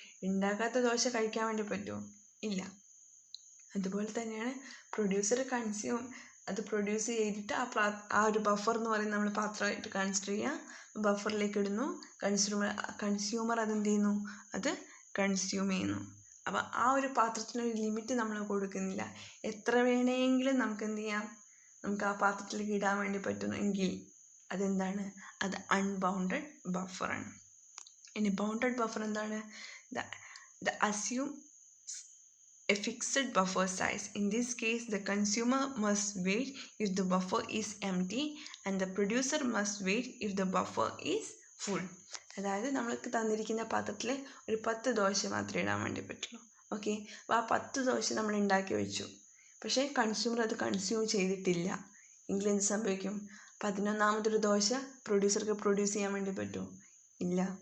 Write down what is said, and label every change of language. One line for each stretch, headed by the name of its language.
Malayalam: ഉണ്ടാക്കാത്ത ദോശ കഴിക്കാൻ വേണ്ടി പറ്റുമോ? ഇല്ല. അതുപോലെ തന്നെയാണ് പ്രൊഡ്യൂസർ അത് പ്രൊഡ്യൂസ് ചെയ്തിട്ട് ആ ഒരു ബഫർ എന്ന് പറയുന്നത് നമ്മൾ പാത്രമായിട്ട് കൺസിഡർ ചെയ്യുക, ബഫറിലേക്ക് ഇടുന്നു, കൺസ്യൂമർ അതെന്ത് ചെയ്യുന്നു, അത് കൺസ്യൂം ചെയ്യുന്നു. അപ്പോൾ ആ ഒരു പാത്രത്തിനൊരു ലിമിറ്റ് നമ്മൾ കൊടുക്കുന്നില്ല. എത്ര വേണമെങ്കിലും നമുക്ക് എന്ത് ചെയ്യാം, നമുക്ക് ആ പാത്രത്തിലേക്ക് ഇടാൻ വേണ്ടി പറ്റുമെങ്കിൽ അതെന്താണ്, അത് അൺബൗണ്ടഡ് ബഫറാണ്. ഇനി ബൗണ്ടഡ് ബഫർ എന്താണ്?
English: The assume a fixed buffer size. In this case, the consumer must wait if the buffer is empty and the producer must wait if the buffer is full.
Malayalam: അതായത് നമ്മൾക്ക് തന്നിരിക്കുന്ന പാത്രത്തിൽ ഒരു 10 ദോശ മാത്രമേ ഇടാൻ വേണ്ടി പറ്റുള്ളൂ. ഓക്കെ, അപ്പോൾ ആ 10 ദോശ നമ്മൾ ഉണ്ടാക്കി വെച്ചു, പക്ഷേ കൺസ്യൂമർ അത് കൺസ്യൂം ചെയ്തിട്ടില്ല എങ്കിൽ എന്ത് സംഭവിക്കും? 11ാമതൊരു ദോശ പ്രൊഡ്യൂസർക്ക് പ്രൊഡ്യൂസ് ചെയ്യാൻ വേണ്ടി പറ്റുമോ? ഇല്ല.